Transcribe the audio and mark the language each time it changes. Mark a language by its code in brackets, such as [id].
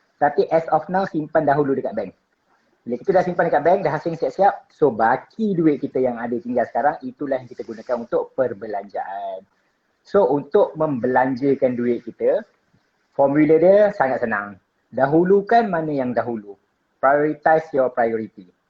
[ms] Tapi [en] as of now, [ms] simpan dahulu dekat bank. Bila kita dah simpan dekat bank, dah hasil siap-siap, so baki duit kita yang ada tinggal sekarang, itulah yang kita gunakan untuk perbelanjaan. So untuk membelanjakan duit kita, formula dia sangat senang. Dahulukan mana yang dahulu. [en] Prioritize your priority.